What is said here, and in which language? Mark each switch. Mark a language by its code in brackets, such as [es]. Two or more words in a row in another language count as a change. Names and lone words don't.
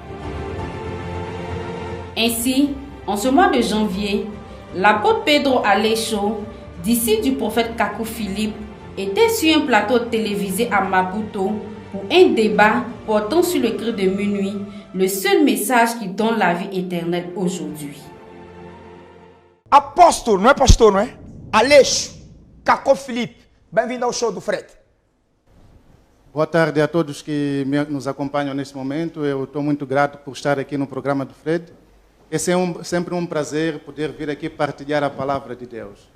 [fr] Ainsi, en ce mois de janvier, l'apôtre Pedro Aleixo, disciple du prophète Kakou Philippe, était sur un plateau télévisé à Maputo pour un débat portant sur le cri de minuit, le seul message qui donne la vie éternelle aujourd'hui. [pt] Apóstolo, não é pastor, não é? Aleixo, Kakou Philippe, bem-vindo ao show do Fred. Boa tarde a todos que nos acompanham neste momento. Eu estou muito grato por estar aqui no programa do Fred. É sempre um prazer poder vir aqui partilhar a palavra de Deus.